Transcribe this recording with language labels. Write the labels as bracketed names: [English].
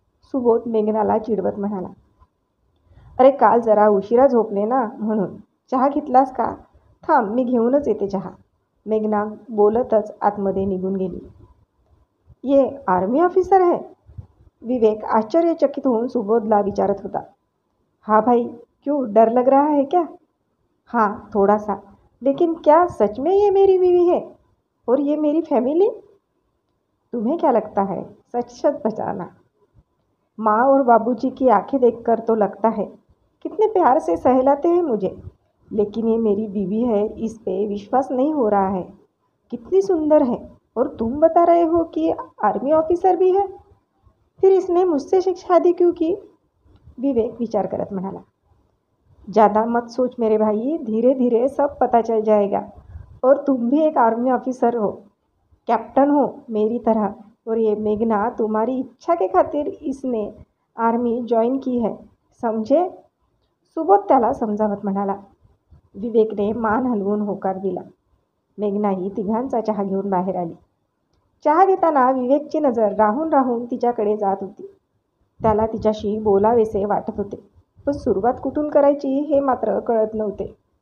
[Marathi] सुबोध मेघनाला चिडवत म्हणाला. अरे काल जरा उशिरा झोपले ना म्हणून. चहा घेतलास का? थांब, मी घेऊनच येते चहा. मेघना बोलतच आतमध्ये निघून गेली. [Hindi] ये आर्मी ऑफिसर है? [Marathi] विवेक आश्चर्यचकित होऊन सुबोधला विचारत होता. [Hindi] हाँ भाई, क्यों, डर लग रहा है क्या? हाँ थोड़ा सा, लेकिन क्या सच में ये मेरी बीवी है और ये मेरी फैमिली? तुम्हें क्या लगता है? सच सच बताना. माँ और बाबूजी की आंखें देखकर तो लगता है कितने प्यार से सहलाते हैं मुझे, लेकिन ये मेरी बीवी है, इस पे विश्वास नहीं हो रहा है. कितनी सुंदर है, और तुम बता रहे हो कि आर्मी ऑफिसर भी है. फिर इसने मुझसे शादी क्यों की? [Marathi] विवेक विचार करत म्हणाला. [Hindi] ज़्यादा मत सोच मेरे भाई, धीरे धीरे सब पता चल जाएगा. और तुम भी एक आर्मी ऑफिसर हो, कैप्टन हो मेरी तरह. और ये मेघना तुम्हारी इच्छा के खातिर इसने आर्मी जॉइन की है, समझे? [Marathi] सुबोध त्याला समजावत म्हणाला. विवेकने मान हलवून होकार दिला. मेघनाही तिघांचा चहा घेऊन बाहेर आली. चहा घेताना विवेकची नजर राहून राहून तिच्याकडे जात होती. त्याला तिच्याशी बोलावेसे वाटत होते, पण सुरुवात कुठून करायची हे मात्र कळत नव्हते.